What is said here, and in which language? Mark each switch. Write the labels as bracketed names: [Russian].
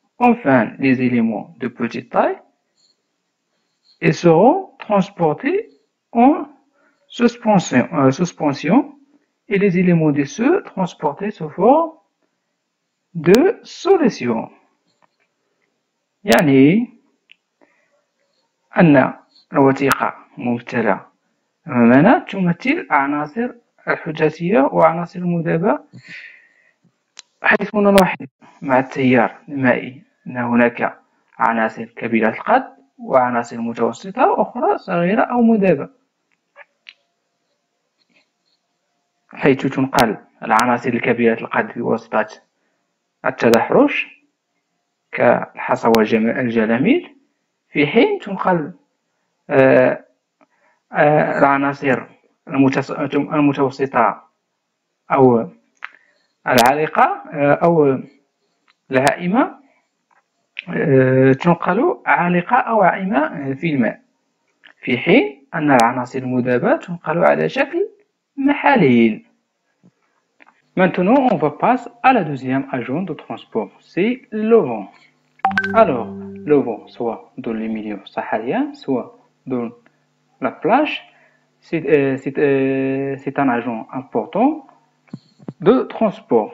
[French] Enfin, les éléments de petite taille, ils seront transportés en suspension et les éléments gaisseux transportés sous forme de solution. [Arabic] يعني أن الوثيقة ممثلة أمامنا تمثل عناصر الحجازية وعناصر المذابة، حيث نلاحظ مع التيار المائي أن هناك عناصر كبيرة القد وعناصر متوسطة وأخرى صغيرة أو مذابة، حيث تنقل العناصر الكبيرة القد بواسطة التدحرج كالحصى والجلاميل، في حين تنقل العناصر المتوسطة أو العالقة أو العائمة تنقل عالقة أو عائمة في الماء، في حين أن العناصر المذابة تنقل على شكل محاليل. [French] Maintenant, on va passer à la deuxième agent de transport, c'est le vent. Alors, le vent, soit dans les milieux sahariens, soit de la plage, c'est un agent important de transport.